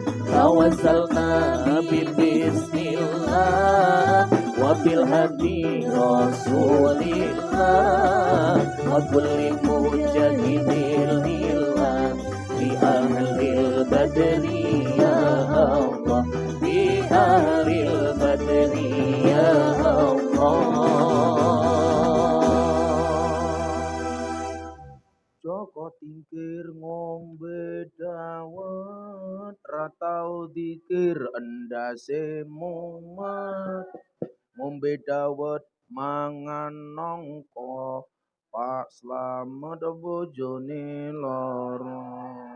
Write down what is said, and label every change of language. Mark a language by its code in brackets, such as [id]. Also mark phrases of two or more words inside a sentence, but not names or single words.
[ar] توسلنا بسم الله وبالهادي رسول الله وكل مجاهد لله بأهل البدر يا الله بأهل البدر يا الله. [jv] Joko tingkir ngombe dawet, ratau dikir endase mumet. Ngombe dawet mangan nongko, Pak Slamet bojone lara.